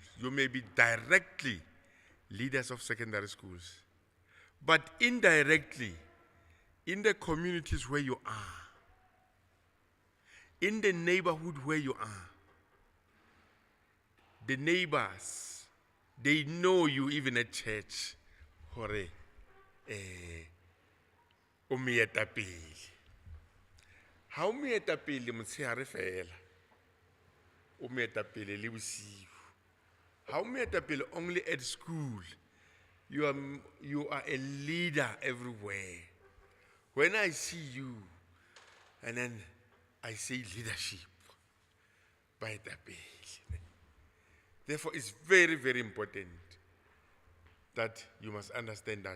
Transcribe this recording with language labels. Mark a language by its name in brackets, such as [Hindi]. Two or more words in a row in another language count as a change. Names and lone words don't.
[English] You may be directly leaders of secondary schools, but indirectly, in the communities where you are, in the neighborhood where you are, the neighbors, they know you even at church. [Southern Sotho] Hore, o moetapele. Ha o moetapele motshehare fela. O moetapele le bosiu. Ha o moetapele [English] only at school. You are a leader everywhere. When I see you, and then I say leadership, baetapele. Therefore, it's very, very important that you must understand that.